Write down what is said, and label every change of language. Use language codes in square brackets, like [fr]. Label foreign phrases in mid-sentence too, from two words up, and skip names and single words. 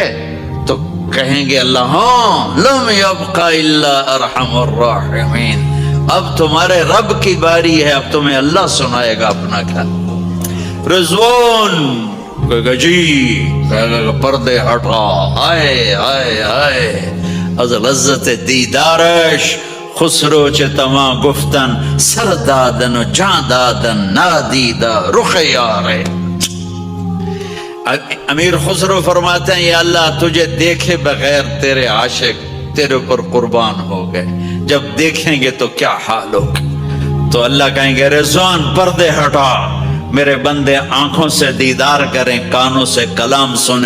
[ur] تو کہیں گے اللہ ہاں [ar] لم یبق الا ارحم الراحمین, [ur] اب تمہارے رب کی باری ہے, اب تمہیں اللہ سنائے گا اپنا گھر. رضوان کہے گا جی, کہے گا پردے ہٹا, ہائے ہائے ہائے [fa] از لذت دیدارش خسرو چه تما گفتن سر دادن و جان دادن نادیدہ رخ یارے. [ur] امیر خسرو فرماتے ہیں یا اللہ تجھے دیکھے بغیر تیرے عاشق تیرے اوپر قربان ہو گئے, جب دیکھیں گے تو کیا حال ہوگا. تو اللہ کہیں گے رضوان پردے ہٹا, میرے بندے آنکھوں سے دیدار کریں کانوں سے کلام سنیں.